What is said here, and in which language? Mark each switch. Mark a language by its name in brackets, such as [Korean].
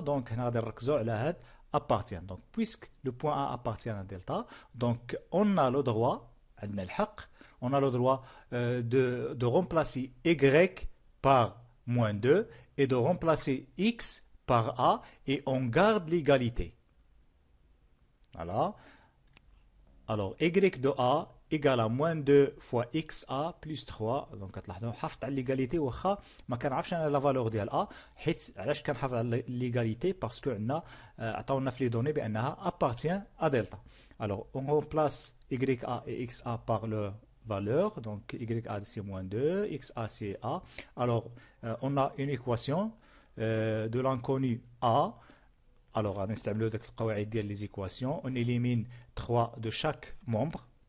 [French] Donc on a appartient. Donc puisque le point A appartient à delta, donc on a le droit, on a le droit de remplacer Y par moins 2 et de remplacer X par A et on garde l'égalité. Voilà. Alors Y de A égale à moins 2 fois XA plus 3. [Arabic] Donc كتلاحظوا حافظت على l'égalité واخا ما كنعرفش انا لا فالور ديال A. حيت علاش كنحافظ على l'égalité باسكو عندنا عطاونا في لي دوني بانها appartient à delta. [French] Alors on remplace YA et XA par le valeur, donc YA c'est moins 2, XA c'est A. Alors on a une équation de l'inconnu A. Alors on نستعملوا داك القواعد ديال les équations, on élimine 3 de chaque membre.